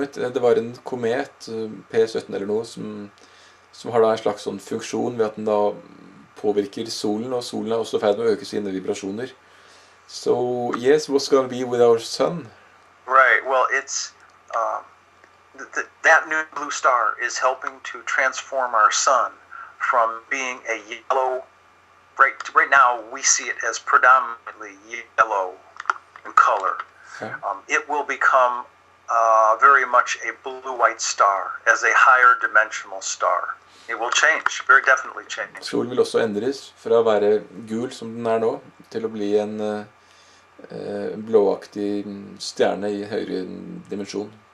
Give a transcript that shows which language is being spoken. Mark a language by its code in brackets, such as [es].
[no] Det var en komet, P17 eller noe, som har da en slags sånn funksjon ved at den da påvirker solen, og solen også ferdig med å øke sine vibrasjoner. [en] So, yes, what's going to be with our sun? Right, well, it's that new blue star is helping to transform our sun from being a yellow. Right now, we see it as predominantly yellow in color. Okay. It will become very much a blue-white star, as a higher dimensional star. It will change, very definitely change. [no] Solen vil også endres fra å være gul som den nå, til å bli en blåaktig stjerne i høyere dimensjon.